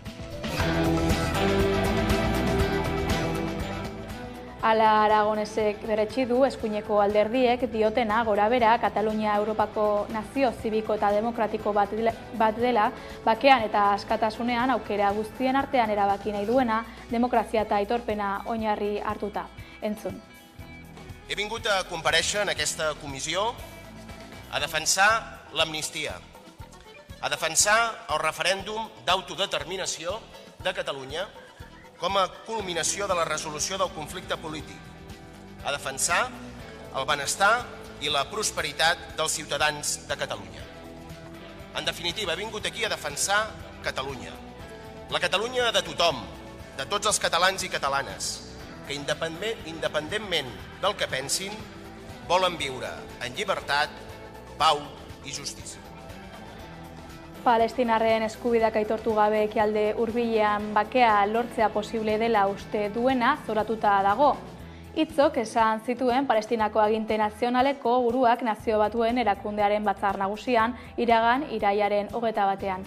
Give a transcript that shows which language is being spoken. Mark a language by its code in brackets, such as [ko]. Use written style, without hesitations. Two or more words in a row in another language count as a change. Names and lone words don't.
[eu] Hala Aragonesek berretsi du eskuineko alderdiek diotena gorabera Katalunia Europako nazio zibiko eta demokratiko bat dela, bakean eta askatasunean aukera guztien artean erabaki nahi duena, demokrazia eta aitorpena oinarri hartuta. Entzun. [ca] He vingut a comparèixer en aquesta comissió a defensar l'amnistia, a defensar el referèndum d'autodeterminació de Catalunya com a culminació de la resolució del conflicte polític, a defensar el benestar i la prosperitat dels ciutadans de Catalunya. En definitiva, he vingut aquí a defensar Catalunya, la Catalunya de tothom, de tots els catalans i catalanes, que que independentment del que pensin, volen viure en llibertat, pau i justícia. [eu] Palestinarren eskubideak aitortu gabe ekialde hurbilean bakea lortzea posible dela uste duena zoratuta dago. Hitzok esan zituen Palestinako aginte nazionaleko buruak Nazio Batuen erakundearen batzar nagusian iragan irailaren 21.